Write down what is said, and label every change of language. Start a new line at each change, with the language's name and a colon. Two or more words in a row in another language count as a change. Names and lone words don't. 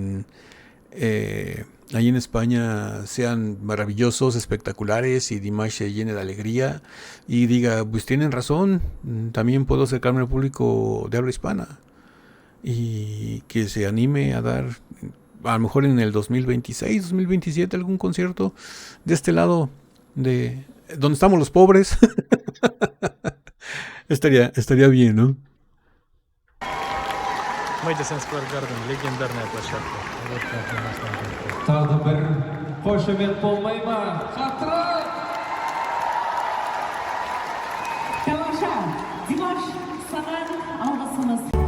Spanish: ahí en España sean maravillosos, espectaculares, y Dimash se llene de alegría y diga, pues tienen razón, también puedo acercarme al público de habla hispana, y que se anime a dar, a lo mejor en el 2026, 2027, algún concierto de este lado, de donde estamos los pobres. Estaría bien, ¿no?
Russian: Madison Square Garden, легендарная площадка.
Kazakh: Тағы бір қошемет болмай ма? Хатра! Тамаша, Димаш, саған алғысымыз.